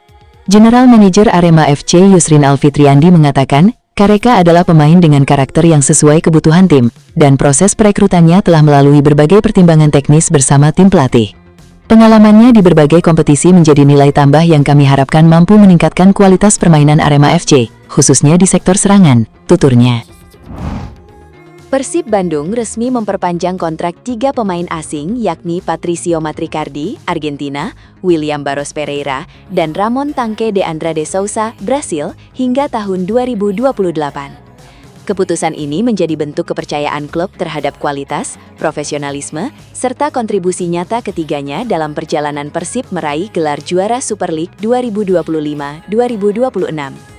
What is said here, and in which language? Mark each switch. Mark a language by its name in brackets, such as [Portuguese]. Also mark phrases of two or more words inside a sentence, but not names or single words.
[Indonesian] General Manager Arema FC Yusrin Alfitriandi mengatakan, Careca adalah pemain dengan karakter yang sesuai kebutuhan tim, dan proses perekrutannya telah melalui berbagai pertimbangan teknis bersama tim pelatih. Pengalamannya di berbagai kompetisi menjadi nilai tambah yang kami harapkan mampu meningkatkan kualitas permainan Arema FC, khususnya di sektor serangan, tuturnya. Persib Bandung resmi memperpanjang kontrak 3 pemain asing yakni Patricio Matricardi, Argentina, William Barros Pereira, dan Ramon Tanque de Andrade Sousa, Brasil, hingga tahun 2028. Keputusan ini menjadi bentuk kepercayaan klub terhadap kualitas, profesionalisme, serta kontribusi nyata ketiganya dalam perjalanan Persib meraih gelar juara Super League 2025-2026.